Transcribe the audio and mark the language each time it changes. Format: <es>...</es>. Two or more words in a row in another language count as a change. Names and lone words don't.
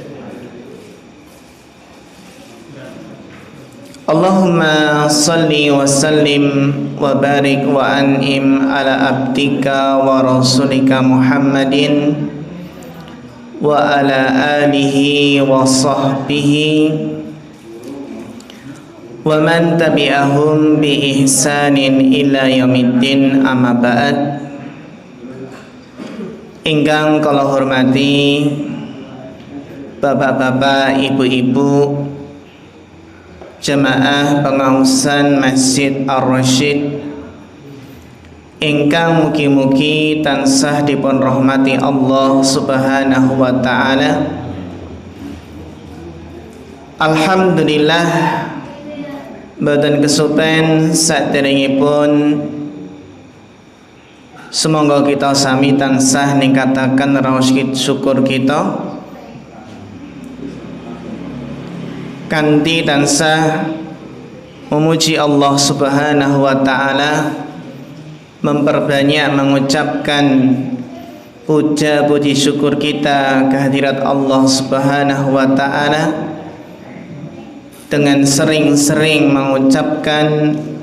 <ar>اللهم صل وسلم وبارك وأنعم على عبدك ورسولك محمد وعلى آله وصحبه ومن تبعهم بإحسان إلى يوم الدين، أما بعد.</ar> <jv>Ingkang kula hormati bapak-bapak, ibu-ibu, jamaah pengaosan Masjid Ar-Rasyid ingkang mugi-mugi tansah dipun rahmati Allah</jv> <ar>سبحانه وتعالى.</ar> <jv>Alhamdulillah, mboten kesupen saderengipun</jv> <id>semoga kita</id> <jv>sami tansah ningkataken raos syukur kita kanthi tansah</jv> <id>memuji Allah</id> <ar>سبحانه وتعالى,</ar> <id>memperbanyak mengucapkan puja puji syukur kita kehadirat Allah</id> <ar>سبحانه وتعالى</ar> <id>dengan sering-sering mengucapkan</id>